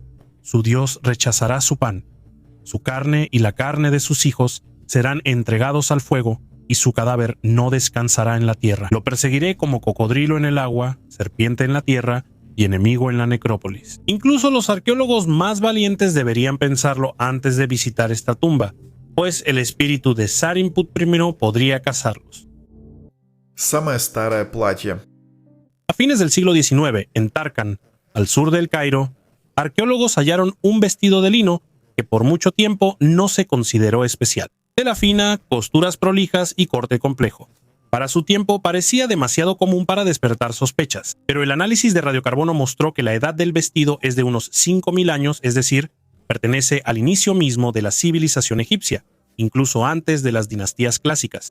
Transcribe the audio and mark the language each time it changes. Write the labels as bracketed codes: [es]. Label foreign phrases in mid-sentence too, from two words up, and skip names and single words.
[es] Su dios rechazará su pan. Su carne y la carne de sus hijos serán entregados al fuego, y su cadáver no descansará en la tierra. Lo perseguiré como cocodrilo en el agua, serpiente en la tierra y enemigo en la necrópolis. Incluso los arqueólogos más valientes deberían pensarlo antes de visitar esta tumba, pues el espíritu de Sarimput I podría cazarlos. [ru] Самое старое платье. [es] A fines del siglo XIX, en Tarkan, al sur del Cairo, arqueólogos hallaron un vestido de lino que por mucho tiempo no se consideró especial. Tela fina, costuras prolijas y corte complejo. Para su tiempo parecía demasiado común para despertar sospechas, pero el análisis de radiocarbono mostró que la edad del vestido es de unos 5.000 años, es decir, pertenece al inicio mismo de la civilización egipcia, incluso antes de las dinastías clásicas.